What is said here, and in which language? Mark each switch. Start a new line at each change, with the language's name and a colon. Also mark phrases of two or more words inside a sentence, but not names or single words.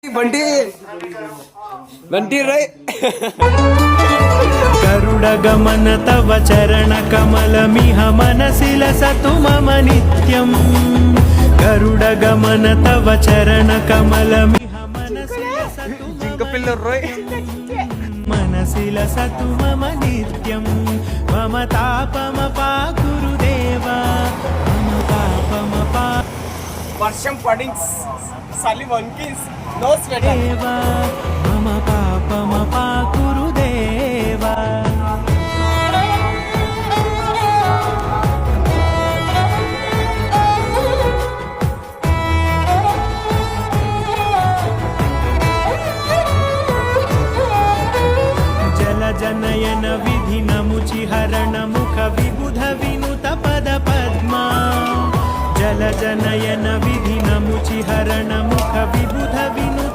Sanskrit: బంటి బంటి రై गरुडगमन तव चरणकमलमिह मनसि लसतु मम नित्यम् गरुडगमन तव चरणकमलमिह मनसि लसतु मनसि लसतु मम नित्यं मम तापमपा गुरुदेवा मम तापमपा
Telugu: వర్షం పడి చలి వణికి
English: no sweater
Sanskrit: మమ పాపమపా గురుదేవా జలజనయన విధినముచిహరణ ముఖ విబుధ వినుత పద పద్మా జలజనయన విధినముచిహరణ ముఖ విబుధ